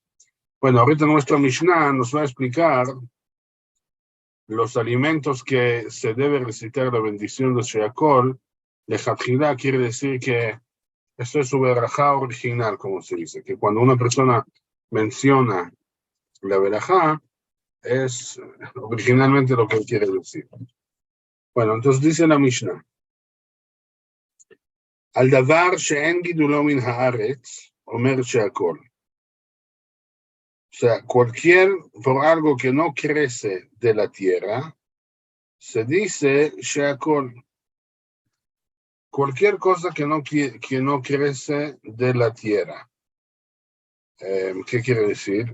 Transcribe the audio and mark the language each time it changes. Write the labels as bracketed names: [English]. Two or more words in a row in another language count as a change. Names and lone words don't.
[Spanish] Bueno, ahorita nuestra Mishnah nos va a explicar los alimentos que se debe recitar la bendición de Sheakol. Lejatjilá quiere decir que esto es su verajá original, como se dice, que cuando una persona menciona la verajá, es originalmente lo que él quiere decir. Bueno, entonces dice la Mishnah, [Hebrew] על דבר שאין גידולו מן הארץ, אומר שהכל. [Spanish] O sea, por algo que no crece de la tierra, se dice Sheakol. Cualquier cosa que no crece de la tierra. ¿Qué quiere decir?